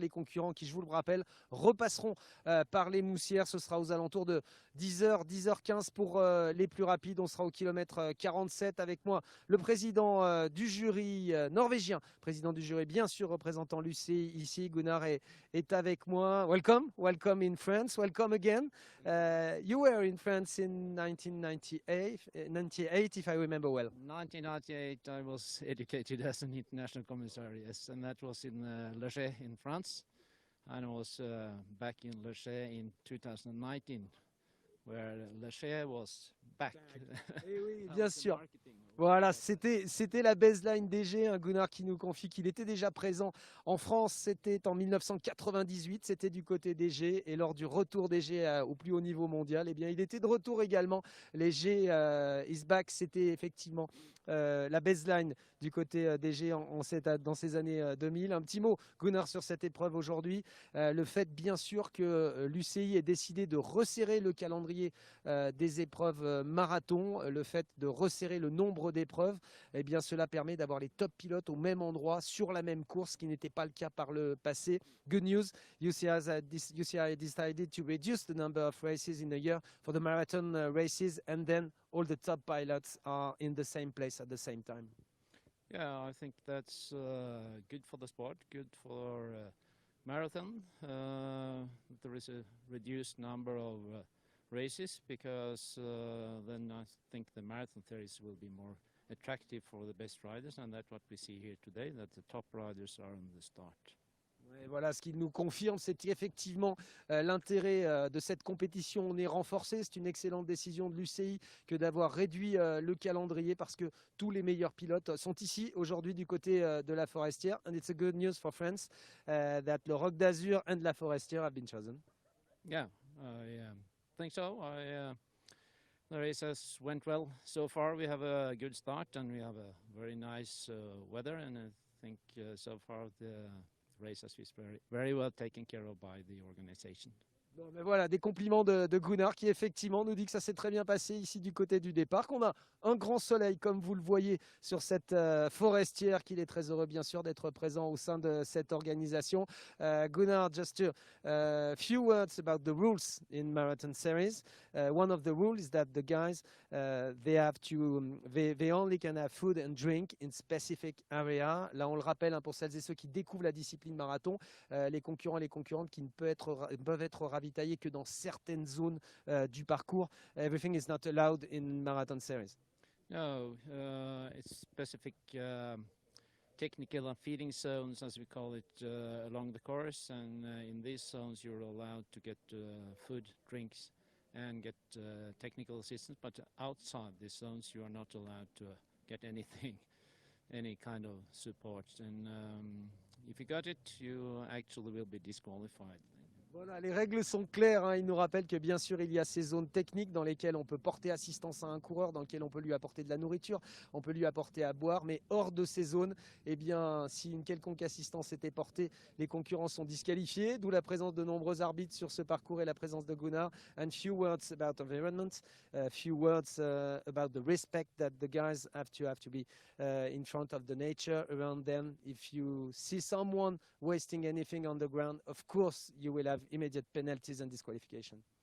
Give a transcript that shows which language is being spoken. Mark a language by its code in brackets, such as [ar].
[fr] Les concurrents qui, je vous le rappelle, repasseront par les Moussières. Ce sera aux alentours de 10h, 10h15 pour les plus rapides. On sera au kilomètre 47 avec moi, le président du jury norvégien, président du jury bien sûr représentant l'UCI ici, Gunnar est avec moi. [en] Welcome, welcome in France, welcome again. You were in France in 1998, 98, if I remember well. 1998, I was educated as an international commissar, yes, and that was in Le Chais in France. And I was back in Le Chais in 2019, where Le Chais was back. [fr] Eh oui, bien sûr. Voilà, c'était la baseline DG, un Gunnar qui nous confie qu'il était déjà présent en France, c'était en 1998, c'était du côté DG, et lors du retour DG au plus haut niveau mondial, eh bien, il était de retour également. Les G [en] is back, [fr] c'était effectivement la baseline du côté DG dans ces années 2000. Un petit mot, Gunnar, sur cette épreuve aujourd'hui. Le fait, bien sûr, que l'UCI ait décidé de resserrer le calendrier des épreuves marathon, le fait de resserrer le nombre d'épreuves, eh bien cela permet d'avoir les top pilotes au même endroit sur la même course, ce qui n'était pas le cas par le passé. [en] Good news, UCI decided to reduce the number of races in a year for the marathon races, and then all the top pilots are in the same place at the same time. Yeah, I think that's good for the sport, good for marathon. There is a reduced number of races because then I think the marathon series will be more attractive for the best riders, and that's what we see here today, that the top riders are on the start. [fr] Et voilà, ce qu'il nous confirme, c'est qu'effectivement, l'intérêt de cette compétition est renforcé. C'est une excellente décision de l'UCI que d'avoir réduit le calendrier parce que tous les meilleurs pilotes sont ici aujourd'hui du côté de la Forestière. [en] And it's a good news for France that le Roc d'Azur and la Forestière have been chosen. Yeah, I think so. The race has went well so far. We have a good start and we have a very nice weather, and I think so far the race has been very well taken care of by the organization. [fr] Bon, mais voilà, des compliments de Gunnar qui effectivement nous dit que ça s'est très bien passé ici du côté du départ, qu'on a un grand soleil comme vous le voyez sur cette forestière, qu'il est très heureux bien sûr d'être présent au sein de cette organisation. [en] Gunnar, just a few words about the rules in marathon series. One of the rules is that the guys they only can have food and drink in specific area. [fr] Là on le rappelle pour celles et ceux qui découvrent la discipline marathon, les concurrents et les concurrentes qui ne peuvent être ravitaillés que dans certaines zones du parcours. [en] Everything is not allowed in marathon series. No, it's specific technical and feeding zones, as we call it, along the course, and in these zones you're allowed to get food, drinks, and get technical assistance, but outside these zones you are not allowed to get anything, any kind of support, and if you got it, you actually will be disqualified. [fr] Voilà, les règles sont claires, hein. Il nous rappelle que bien sûr il y a ces zones techniques dans lesquelles on peut porter assistance à un coureur, dans lesquelles on peut lui apporter de la nourriture, on peut lui apporter à boire, mais hors de ces zones, eh bien si une quelconque assistance était portée, les concurrents sont disqualifiés, d'où la présence de nombreux arbitres sur ce parcours et la présence de Gunnar. [en] And few words about environment, few words about the respect that the guys have to be in front of the nature around them. If you see someone wasting anything on the ground, of course you will have immediate penalties and disqualification.